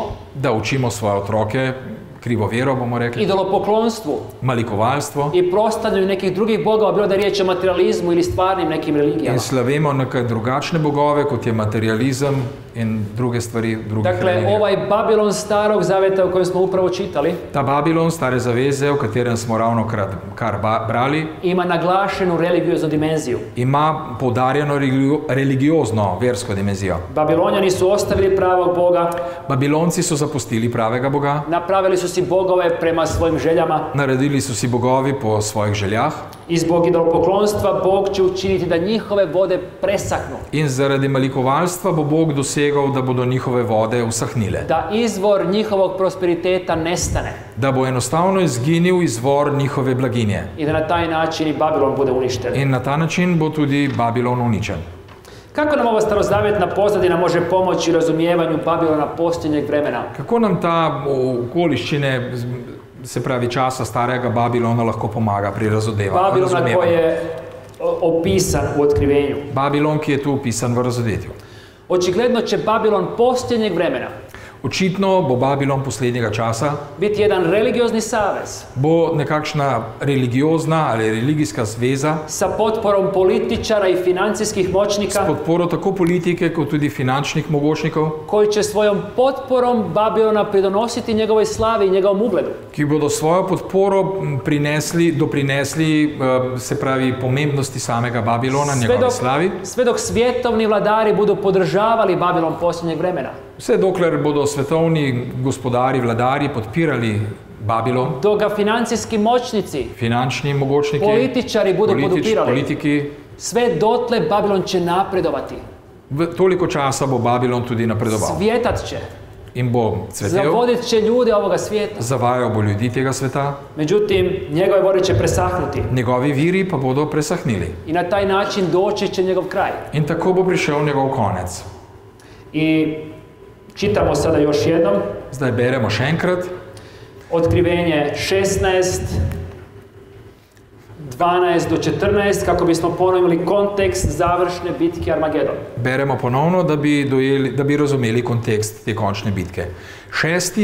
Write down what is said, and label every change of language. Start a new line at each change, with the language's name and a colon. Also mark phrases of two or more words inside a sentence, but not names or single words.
Slovenian: Da učimo svoje otroke krivo vero, bomo rekli.
Croatian: Idolopoklonstvu.
Slovenian: Malikovalstvo.
Croatian: I proslavljanju nekih drugih bogova, bilo da je riječ o materializmu ili stvarnim nekim religijama.
Slovenian: In slavimo neke drugačne bogove, kot je materializem in druge stvari drugih
Croatian: Dakle,
Slovenian: religij.
Croatian: ovaj Babilon starog zaveta o kojem smo upravo čitali,
Slovenian: Ta Babilon, stare zaveze, o katerem smo ravno kar brali,
Croatian: ima naglašenu religioznu dimenziju.
Slovenian: ima poudarjeno religiozno, versko dimenzijo.
Croatian: Babilonjani su ostavili pravog Boga,
Slovenian: Babilonci so zapustili pravega Boga,
Croatian: napravili su si bogove prema svojim željama
Slovenian: naredili so si bogovi po svojih željah
Croatian: i zbog idolopoklonstva Bog će učiniti da njihove vode presahnu.
Slovenian: in zaradi malikovalstva bo Bog dosegal, da bodo njihove vode usahnile.
Croatian: Da izvor njihovog prosperiteta nestane
Slovenian: Da bo enostavno izginil izvor njihove blaginje.
Croatian: i da na taj način i Babilon bude uništen.
Slovenian: In na ta način bo tudi Babilon uničen.
Croatian: Kako nam ova starozavjetna pozadina može pomoći razumijevanju Babilona posljednjeg vremena?
Slovenian: Kako nam ta okoliščine, se pravi časa starega Babilona, lahko pomaga pri
Croatian: Babilona koji
Slovenian: razumevanju?
Croatian: je opisan u Otkrivenju.
Slovenian: Babilon, ki je tu opisan v Razodetju.
Croatian: Očigledno će Babilon posljednjeg vremena
Slovenian: Očitno bo Babilon poslednjega časa,
Croatian: biti jedan religiozni savez
Slovenian: bo nekakšna religiozna ali religijska zveza
Croatian: sa potporom političara i financijskih
Slovenian: s
Croatian: moćnika
Slovenian: podporo tako politike kot tudi finančnih mogočnikov,
Croatian: koji će svojom potporom Babilona pridonositi njegovoj slavi i njegovom ugledu.
Slovenian: ki bodo svojo podporo doprinesli, se pravi, pomembnosti samega Babilona, njegove slavi,
Croatian: Sve dok svjetovni vladari budu podržavali Babilon posljednjeg vremena.
Slovenian: vse dokler bodo svetovni gospodari, vladarji podpirali Babilon,
Croatian: Dok ga financijski moćnici,
Slovenian: finančni mogočniki,
Croatian: političari budu podupirali.
Slovenian: politiki,
Croatian: Sve dotle Babilon će napredovati.
Slovenian: toliko časa bo Babilon tudi napredoval
Croatian: Cvjetat će.
Slovenian: in bo cvetel,
Croatian: Zavodit će ljude ovoga svijeta.
Slovenian: zavajal bo ljudi tega sveta,
Croatian: Međutim, njegove vode će presahnuti.
Slovenian: njegovi viri pa bodo presahnili.
Croatian: I na taj način doći će njegov kraj.
Slovenian: In tako bo prišel njegov konec.
Croatian: I čitamo sada još jednom.
Slovenian: Zdaj beremo še enkrat.
Croatian: Otkrivenje 16, 12 do 14, kako bismo ponovili kontekst završne bitke Armagedon.
Slovenian: Beremo ponovno, da bi razumeli kontekst te končne bitke. 6.